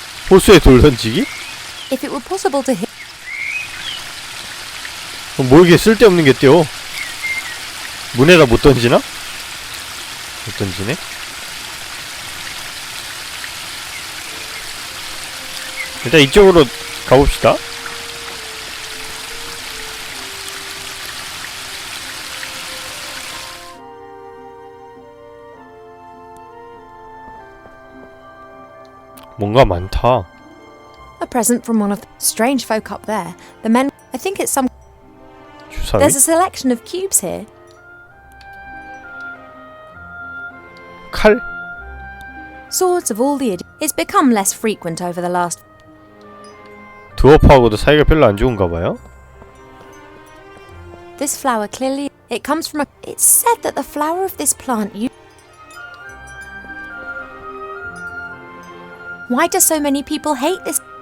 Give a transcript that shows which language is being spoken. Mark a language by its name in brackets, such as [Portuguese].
[Korean] 호수에 돌 던지기? [English] If it were possible to hit... [Korean] 뭐 이게 쓸데없는 게 띄어? 문에다 못 던지나? 못 던지네? 일단 이쪽으로 가봅시다. 뭔가 많다. [English] A present from one of the strange folk up there. The men... I think it's some... [Korean] 주사위? [English] There's a selection of cubes here. [Korean] 칼? [English] Swords of all the... It's become less frequent over the last... [Korean] 드워프하고도 사이가 별로 안 좋은가 봐요? [English] This flower clearly... It comes from a... It's said that the flower of this plant... Why do so many people hate this?